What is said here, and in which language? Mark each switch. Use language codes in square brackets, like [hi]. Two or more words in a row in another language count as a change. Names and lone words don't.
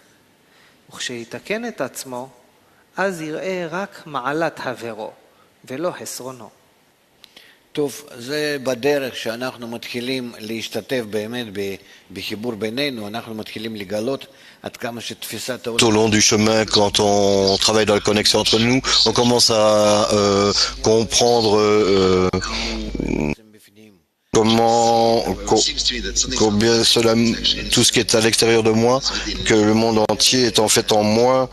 [he] וכשיתקן את עצמו, אז יראה רק מעלת חברו, ולא חסרונו. טוב, זה בדרך שאנחנו מתחילים להשתתף באמת בחיבור בינינו, אנחנו מתחילים לגלות עד כמה שתפיסת העולם... [fr] Tout au long du chemin, quand on travaille dans la connexion entre nous, on commence à comprendre combien cela, tout ce qui est à l'extérieur de moi, que le monde entier est en fait en moi.